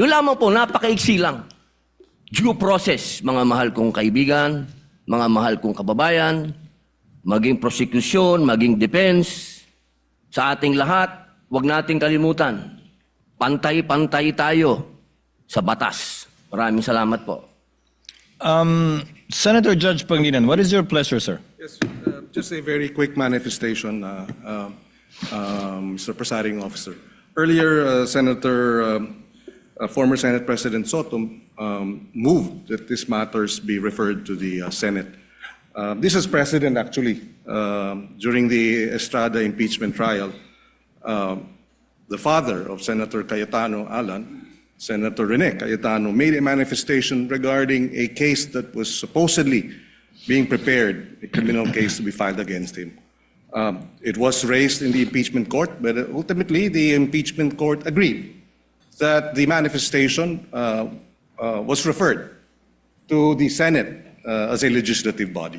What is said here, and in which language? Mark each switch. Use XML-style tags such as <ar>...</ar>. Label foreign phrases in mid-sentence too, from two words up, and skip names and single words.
<tl>Yun lamang po, napakaiksi lang.</tl> <en>Due process,</en> <tl>mga mahal kong kaibigan, mga mahal kong kababayan, maging prosecution, maging defense, sa ating lahat, wag nating kalimutan. Pantay-pantay tayo sa batas. Maraming salamat po.</tl> <en>Senator Judge Pangilinan, what is your pleasure, sir? Yes, just a very quick manifestation, Mr. Presiding Officer. Earlier, Senator former Senate President Soto moved that these matters be referred to the Senate. This is precedent, actually. During the Estrada impeachment trial, the father of Senator Cayetano Alan, Senator Rene Cayetano, made a manifestation regarding a case that was supposedly being prepared, a criminal case to be filed against him. It was raised in the impeachment court, but ultimately the impeachment court agreed that the manifestation was referred to the Senate as a legislative body.</en>